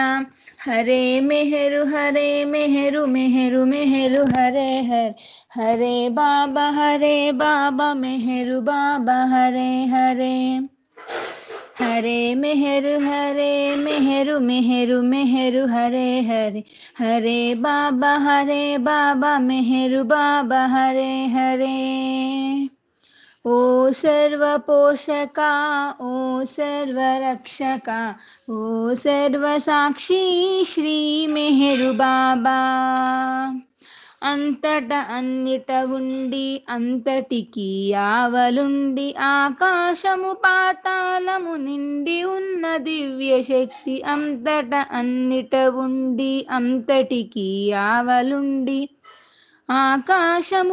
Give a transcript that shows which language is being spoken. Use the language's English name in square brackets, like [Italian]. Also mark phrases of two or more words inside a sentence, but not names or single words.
[Telugu] హరే మెహరు మెహరు మెహరు హరే హరే హరే బాబా మెహరు బాబా హరే హరే హరే మెహరు మెహరు మెహరు హరే హరే హరే బాబా మెహరు బాబా హరే హరే. [Hindi] ओ सर्व पोषका ओ सर्व रक्षका ओ सर्व साक्षी श्री मेहरु बाबा. [Telugu] అంతట అన్నిట ఉండి అంతటికి ఆవలుండి ఆకాశము పాతాళము నిండి ఉన్న దివ్య శక్తి అంతట అన్నిట ఉండి అంతటికి ఆవలుండి ఆకాశము